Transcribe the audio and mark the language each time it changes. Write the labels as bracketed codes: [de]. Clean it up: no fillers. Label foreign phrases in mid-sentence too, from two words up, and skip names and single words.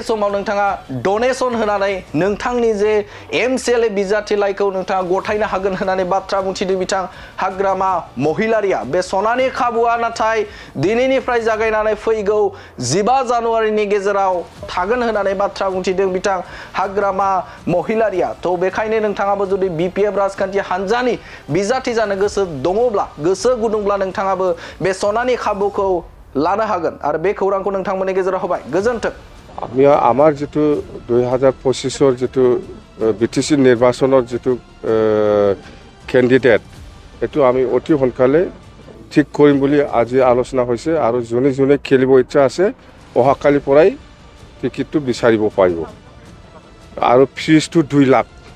[brx] समाव नोंथाङा डनेसन होनानै नोंथांनि जे MCLA बिजाथि लाइखौ नोंथाङा गथायनो हागोन होननानै बाथ्रा बुंथिदों बिथां हाग्रामा महिलारिया बे सनानि खाबुआ नाथाय दिनैनिफ्राय जागायनानै फैगौ 15 जानुवारिनि गेजेराव थागोन होननानै बाथ्रा बुंथिदों बिथां हाग्रामा महिलारिया तो बेखायनो नोंथाङाबो जुदि BPF राजखान्थि हान्जानि बिजाथि जानो गोसो दङब्ला गोसो गुदुंब्ला नोंथाङाबो बे सनानि खाबुखौ लानो हागोन आरो बे खौरांखौ नोंथांमोननि गेजेराव होबाय गोजोन्थों [as] আমি আমার যেটো 2025 যেটো বিটিসি নির্বাচনের যেটো ক্যান্ডিডেট এটো আমি অতি সোনকালে ঠিক কৰিম বুলি আজি আলোচনা হৈছে আৰু জনে জনে খেলিব ইচ্ছা আছে অহাকালি পৰাই টিকিটটো বিচাৰিব পাৰিব আৰু ফিজটো 2 লাখ